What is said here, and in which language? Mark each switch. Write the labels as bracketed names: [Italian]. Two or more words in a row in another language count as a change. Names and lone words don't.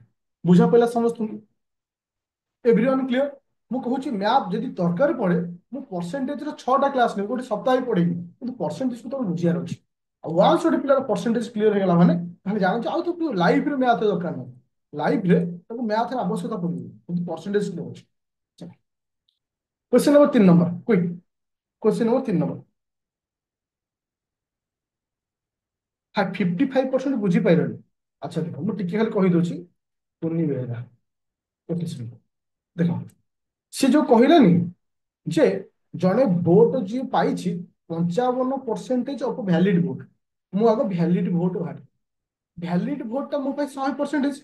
[Odia] ବୁଝା ପଡ଼ିଲା ସମସ୍ତଙ୍କୁ? [English] everyone clear? [Odia] ମୁଁ କହୁଛି ମ୍ୟାଥ ଯଦି ଦରକାର ପଡେ ମୁଁ ପରସେଣ୍ଟେଜର 6ଟା କ୍ଲାସ୍ ନେବି ଗୋଟେ ସପ୍ତାହ ପଢେଇବି କିନ୍ତୁ ପରସେଣ୍ଟେଜକୁ ତ ବୁଝିବାର ଅଛି। ଆଉ ୱାନ୍ସ ଗୋଟେ ପିଲାର [English] percentage clear [Odia] ହେଇଗଲା ମାନେ ତାହେଲେ ଜାଣୁଛି ଆଉ ତ ଲାଇଫରେ ମ୍ୟାଥ ଦରକାର ନାହିଁ। ଲାଇଫରେ ତାକୁ ମ୍ୟାଥର ଆବଶ୍ୟକତା ପଡିବ କିନ୍ତୁ [English] percentage clear [Odia] ଅଛି। [English] question number 3 quick question number 3 55% ବୁଝିପାରିଲନି। [Odia] ଆଚ୍ଛା ଦେଖ ମୁଁ ଟିକେ ଖାଲି କହିଦଉଛି ଟୋନି ବେହେରା ଦେଖ ସେ ଯୋଉ କହିଲାନି ଯେ ଜଣେ ଭୋଟ ଯିଏ ପାଇଛି 55% [English] of valid vote [Odia] ମୁଁ ଆଗ [English] valid vote [Odia] ବାହାରେ [English] valid vote [Odia] ମୋ ପାଇଁ 100%।